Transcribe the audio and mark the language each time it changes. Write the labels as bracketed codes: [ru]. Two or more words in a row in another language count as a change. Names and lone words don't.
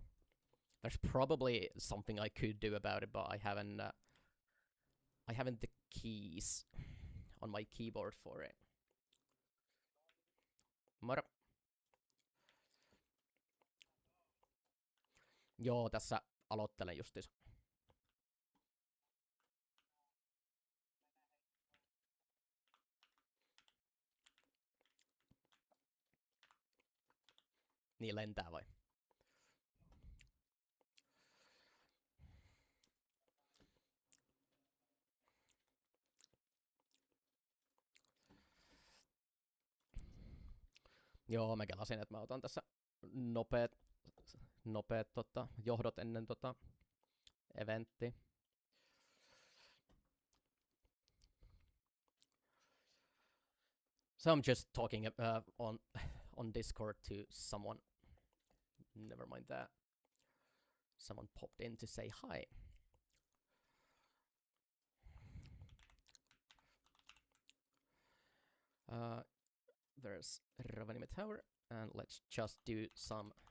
[en] There's probably something I could do about it, but I haven't the keys on my keyboard for it. [fi] Moro. Joo, tässä aloittelen justiinsa. Niin lentää vai? Joo, mä kelasin, että mä otan tässä nopeet johdot ennen eventtiä. [en] So I'm just talking on Discord to someone. Never mind that. Someone popped in to say hi. There's Rovaniemi Tower, and let's just do some.